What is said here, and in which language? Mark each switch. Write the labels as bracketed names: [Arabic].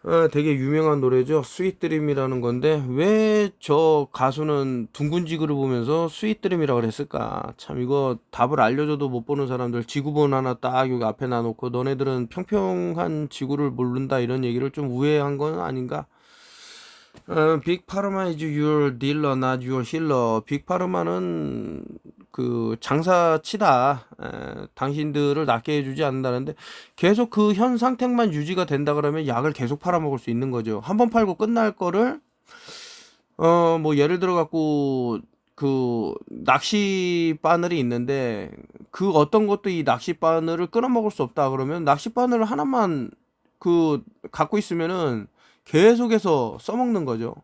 [Korean] 되게 유명한 노래죠. 스윗 드림이라는 건데 왜 저 가수는 둥근 지구를 보면서 스윗 드림이라고 그랬을까? 참 이거 답을 알려줘도 못 보는 사람들 지구본 하나 딱 여기 앞에 놔놓고 너네들은 평평한 지구를 모른다 이런 얘기를 좀 우회한 건 아닌가? [English] 빅 파르마 is your dealer, not your healer. [Korean] 빅 파르마는 그 장사치다. 당신들을 낫게 해주지 않는다는데 계속 그 현 상태만 유지가 된다 그러면 약을 계속 팔아먹을 수 있는 거죠. 한번 팔고 끝날 거를 뭐 예를 들어 갖고 그 낚시 바늘이 있는데 그 어떤 것도 이 낚시 바늘을 끊어먹을 수 없다 그러면 낚시 바늘 하나만 그 갖고 있으면은 계속해서 써먹는 거죠.